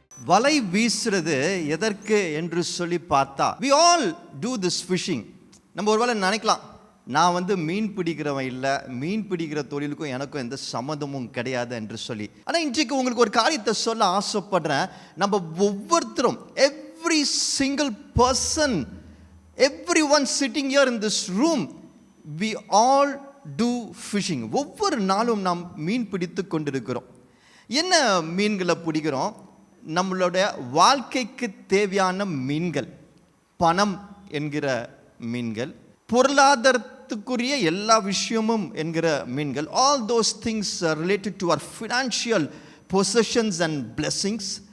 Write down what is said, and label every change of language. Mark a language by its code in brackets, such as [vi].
[ta] வலை வீசுறது எதற்கு என்று சொல்லி பார்த்தா, [en] we all do this fishing. [ta] நம்ம ஒருவேளை நினைக்கலாம், நான் மீன் பிடிக்கிறவன் இல்லை, மீன் பிடிக்கிற தொழிலுக்கும் எனக்கும் எந்த சம்மந்தமும் கிடையாது என்று சொல்லி. ஆனால் இன்றைக்கு உங்களுக்கு ஒரு காரியத்தை சொல்ல ஆசைப்படுறேன். நம்ம ஒவ்வொருத்தரும், [en] every single person, everyone sitting here in this room, we all do fishing. [ta] ஒவ்வொரு நாளும் நாம் மீன் பிடித்து கொண்டிருக்கிறோம். என்ன மீன்களை பிடிக்கிறோம்? நம்மளுடைய வாழ்க்கைக்கு தேவையான மீன்கள், பணம் என்கிற மீன்கள், பொருளாதாரத்துக்குரிய எல்லா விஷயமும் என்கிற மீன்கள், [en] all those things are related to our financial possessions and blessings.